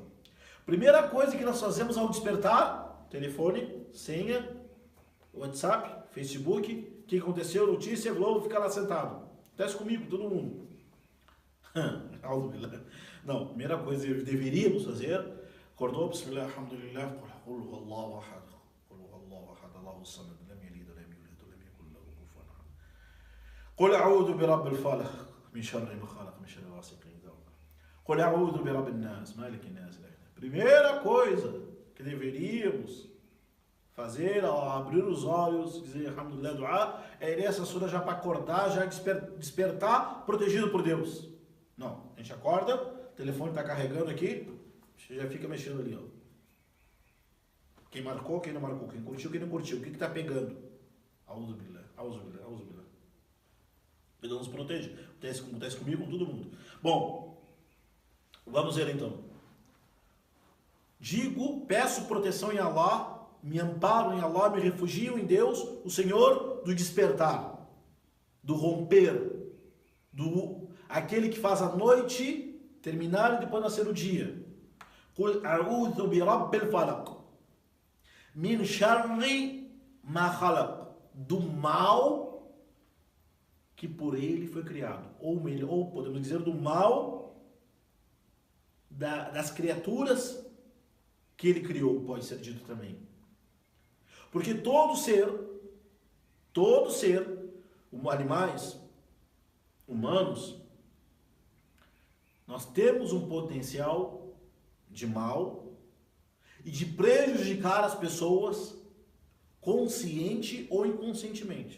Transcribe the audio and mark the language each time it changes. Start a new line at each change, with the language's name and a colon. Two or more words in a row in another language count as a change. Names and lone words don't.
Portuguese: Primeira coisa que nós fazemos ao despertar, telefone, senha, WhatsApp, Facebook, o que aconteceu, notícia, Globo, fica lá sentado. Acontece comigo, todo mundo. Não, primeira coisa que deveríamos fazer, acordou,
Arabic: بسم الله، الحمد لله، قل هو الله أحد، قل هو الله أحد، الله الصمد، لم يلد ولم يولد ولم يكن له كفوا أحد. قل أعوذ برب الفلق، من شر ما خلق، من شر غاسق إذا وقب. قل أعوذ برب الناس، ملك الناس.
Portuguese: Primeira coisa que deveríamos fazer ao abrir os olhos, dizer alhamdulillah, dua, é ler essa sura já para acordar, já despertar, protegido por Deus. Não, a gente acorda, o telefone está carregando aqui, já fica mexendo ali, ó. Quem marcou, quem não marcou, quem curtiu, quem não curtiu, o que está pegando?
Arabic: أعوذ بالله، أعوذ بالله، أعوذ بالله.
Portuguese: Deus nos protege. Acontece comigo, com todo mundo. Bom, vamos ver então. Digo, peço proteção em Allah, me amparo em Allah, me refugio em Deus, o Senhor do despertar, do romper, aquele que faz a noite terminar e depois nascer o dia.
Arabic: قل أعوذ برب الفلق، من شر ما خلق,
Portuguese: do mal que por ele foi criado, ou podemos dizer do mal das criaturas que ele criou, pode ser dito também. Porque todo ser, animais, humanos, nós temos um potencial de mal e de prejudicar as pessoas consciente ou inconscientemente.